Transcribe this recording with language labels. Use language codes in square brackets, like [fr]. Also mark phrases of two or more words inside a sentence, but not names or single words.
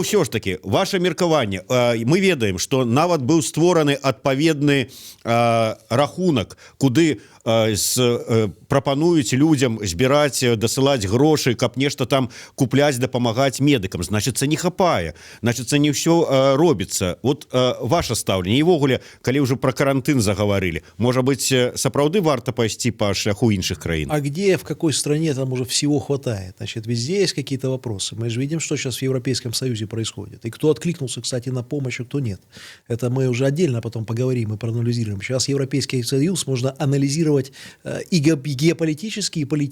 [be] Но ўсё ж таки, ваше меркаванне, мы ведаем, што нават быў створаны адпаведны рахунак, куды прапануюць людям збіраць, дасылаць грошы, каб нешта там купляць, дапамагаць медыкам. Значыцца, не хапае. Значыцца, не ўсё робіцца. Вот ваше стаўленне. І ввогуле, калі ўжо про карантын [ru] заговорили, может быть, [be] сапраўды варта пайсці по шляху іншых краін? [ru] А где, в какой стране там уже всего хватает? Значит, везде есть какие-то вопросы. Мы же видим, что сейчас в Европейском Союзе происходит. И кто откликнулся, кстати, на помощь, а кто нет. Это мы уже отдельно потом поговорим и проанализируем. Сейчас Европейский Союз можно анализировать и геополитически, и политически.